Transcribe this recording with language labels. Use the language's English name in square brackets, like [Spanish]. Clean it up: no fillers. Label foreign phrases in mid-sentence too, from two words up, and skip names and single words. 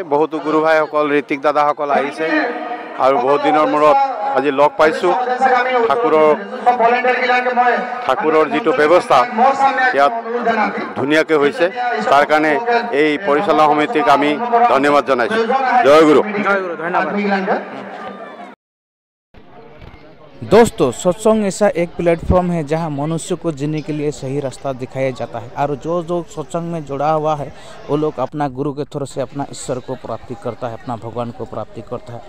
[Assamese] বহুতো গুৰু ভাইসকল, ঋতিক দাদাসকল আহিছে আৰু বহুত দিনৰ মূৰত আজি লগ পাইছোঁ। ঠাকুৰৰ যিটো ব্যৱস্থা ইয়াত ধুনীয়াকৈ হৈছে, তাৰ কাৰণে এই পৰিচালনা সমিতিক আমি ধন্যবাদ জনাইছোঁ। জয় গুৰু। [Hindi] धन्यवाद। दोस्तों, सत्संग ऐसा एक प्लेटफॉर्म है जहां मनुष्य को जीने के लिए सही रास्ता दिखाया जाता है और जो सत्संग में जुड़ा हुआ है वो लोग अपना गुरु के थ्रू से अपना ईश्वर को प्राप्ति करता है, अपना भगवान को प्राप्ति करता है।